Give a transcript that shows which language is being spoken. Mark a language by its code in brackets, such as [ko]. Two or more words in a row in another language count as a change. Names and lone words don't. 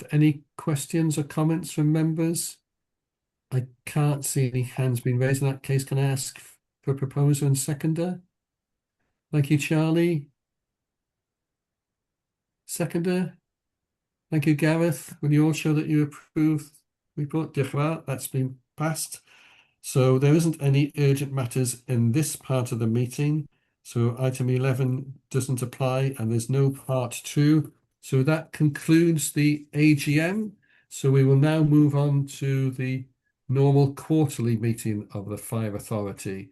[en] Any questions or comments from members? I can't see any hands being raised. In that case, can I ask for a proposer and seconder? Thank you, Charlie. Seconder? Thank you, Gareth. Will you all show that you approve the report? [cy] Diolch yn fawr. [en] That's been passed. So there isn't any urgent matters in this part of the meeting. So item 11 doesn't apply and there's no part 2. So that concludes the AGM. So we will now move on to the normal quarterly meeting of the Fire Authority.